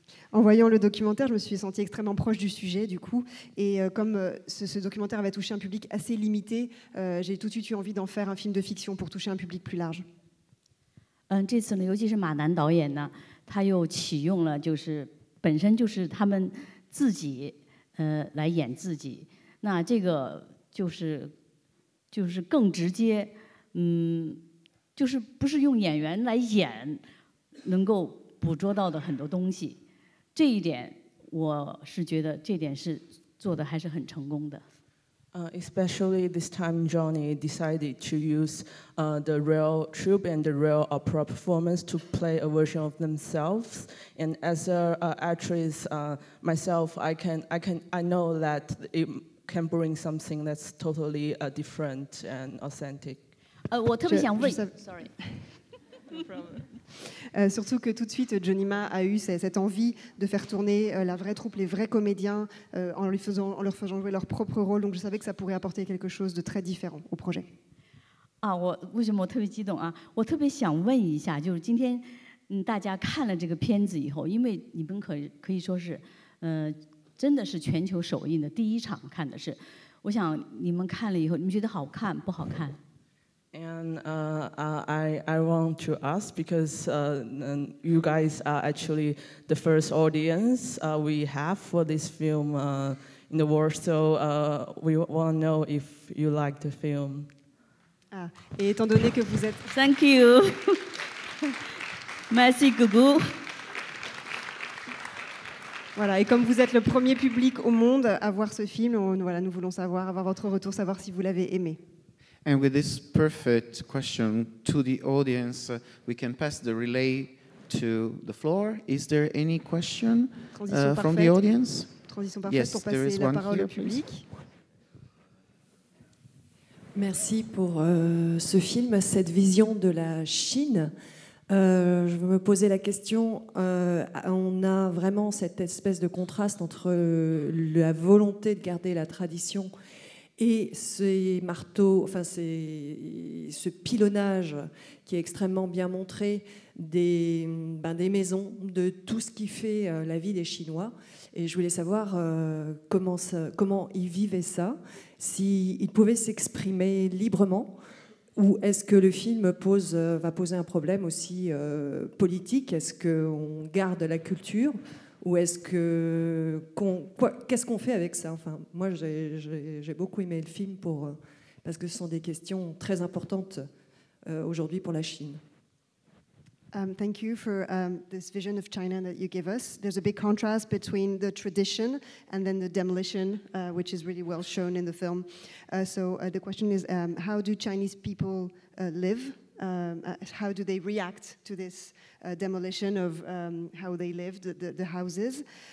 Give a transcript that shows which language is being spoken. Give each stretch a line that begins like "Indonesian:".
French: En voyant le documentaire, je me suis sentie extrêmement proche du sujet, du coup. Et comme ce documentaire avait touché un public assez limité, j'ai tout de suite eu envie d'en faire un film de fiction pour toucher un public plus large.
Chinese: 这次呢，尤其是马南导演呢，他又启用了就是本身就是他们自己来演自己，那这个就是更直接，就是不是用演员来演能够捕捉到的很多东西。这一点，我是觉得这点是做的还是很成功的。
English: Especially this time, Johnny decided to use the real troupe and the real opera performance to play a version of themselves. And as an actress myself, I know that it can bring something that's totally different and authentic.
Chinese: 我特别想问 ，
English: sorry。
French: Surtout que tout de suite, Johnny Ma a eu cette envie de faire tourner la vraie troupe, les vrais comédiens, en leur faisant jouer leur propre rôle. Donc je savais que ça pourrait apporter quelque chose de très différent au projet.
Chinese: 我为什么我特别激动啊？我特别想问一下，就是今天大家看了这个片子以后，因为你们可以说是真的是全球首映的第一场看的是，我想你们看了以后，你们觉得好看不好看？
English: And I want to ask because you guys are actually the first audience we have for this film in the world. So we want to know if you like the film.
French: Et étant donné que vous êtes...
English: Thank you.
French: Merci Gougou. Voilà, et comme vous êtes le premier public au monde à voir ce film, nous voulons avoir votre retour, savoir si vous l'avez aimé.
English: And with this perfect question to the audience, we can pass the relay to the floor. Is there any question from the audience?
French: Transition parfaite pour passer la parole au public. Merci pour ce film, cette vision de la Chine. Je veux me poser la question, on a vraiment cette espèce de contraste entre la volonté de garder la tradition et ces marteaux, enfin ce pilonnage qui est extrêmement bien montré des maisons, de tout ce qui fait la vie des Chinois. Et je voulais savoir comment ils vivaient ça, s'ils pouvaient s'exprimer librement, ou est-ce que le film va poser un problème aussi politique? Est-ce qu'on garde la culture? Ou est-ce que qu'est-ce qu'on fait avec ça? Enfin, moi, j'ai beaucoup aimé le film parce que ce sont des questions très importantes aujourd'hui pour la Chine.
English: Thank you for this vision of China that you give us. There's a big contrast between the tradition and then the demolition, which is really well shown in the film. So the question is, how do Chinese people live? How do they react to this demolition of how they lived, the houses?